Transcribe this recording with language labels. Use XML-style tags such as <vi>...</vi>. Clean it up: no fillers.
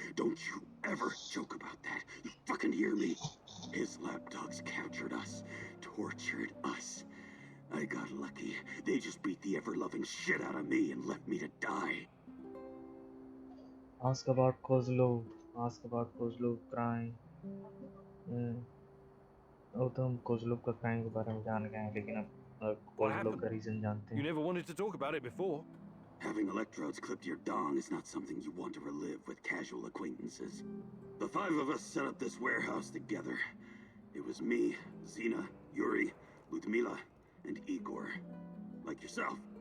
<en>Don't you ever joke about that. You fucking hear me? His lapdogs captured us, tortured us. I got lucky. They just beat the ever-loving shit out of me and left me to die. Ask about Kozlov. Ask about Kozlov crying.</en> <hi>वो तो हम Kozlov का crime के बारे में जान गए हैं, लेकिन अब कोज़लोव का रीजन जानते</hi> <en>You</en> <hi>हैं.</hi> <en>never wanted to talk about it before. Having electrodes clipped to your dong is not something you want to relive with casual acquaintances. The five of us set up this warehouse together. It was me, Zina, Yuri, Ludmila, and Igor. Like yourself.</en>